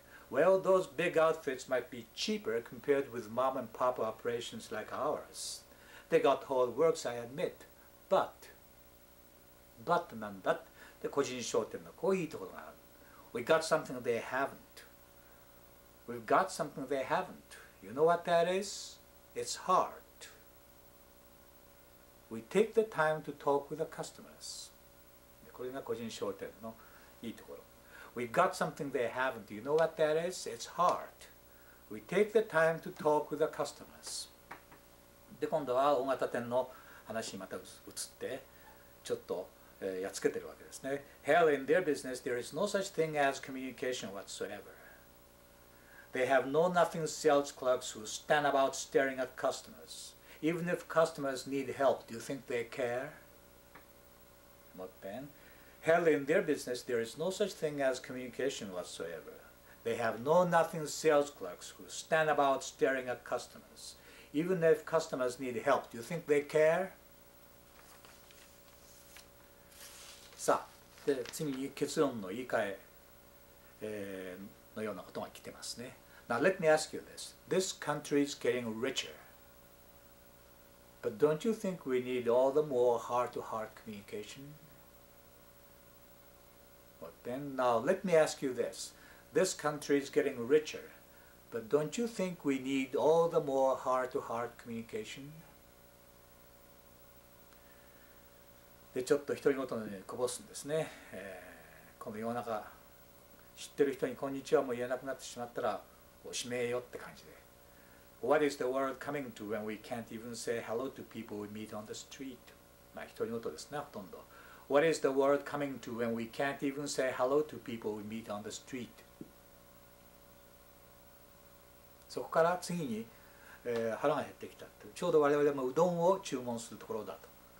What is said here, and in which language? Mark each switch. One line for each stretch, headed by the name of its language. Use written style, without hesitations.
English: Well, those big outfits might be cheaper compared with mom and pop operations like ours. They got the whole works, I admit, but...
Japanese: But なんだで、個人商店のこういういいところがある。
English: We got something they haven't.We've got something they haven't. You know what that is? It's hard. We take the time to talk with the customers.
Japanese: これが個人商店のいいところ。
English: We've got something they haven't. You know what that is? It's hard. We take the time to talk with the customers.
Japanese: で、今度は大型店の話にまた移って、ちょっとやっつけてるわけですね。
English: Hell, in their business, there is no such thing as communication whatsoever.They have know-nothing salesclerks who stand about staring at customers. Even if customers need help, do you think they care? Hell, in their business, there is no such thing as communication whatsoever. They have know-nothing salesclerks who stand about staring at customers. Even if customers need help, do you think they care?
Japanese: さあ、で次に結論の言い換え、のようなことが来てますね。
English: Now let me ask you this. This country is getting richer. But don't you think we need all the more heart-to-heart communication? But then, now let me ask you this. This country is getting richer. But don't you think we need all the more heart-to-heart communication?
Japanese: で、ちょっと独り言のようにこぼすんですね。この世の中、知ってる人にこんにちはも言えなくなってしまったら、おしめえよって感じで。
English: What is the world coming to when we can't even say hello to people we meet on the street?
Japanese: まあ、独り言ですね、ほとんど。
English: What is the world coming to when we can't even say hello to people we meet on the street?
Japanese: そこから次に、腹が減ってきたって。ちょうど我々もうどんを注文するところだと。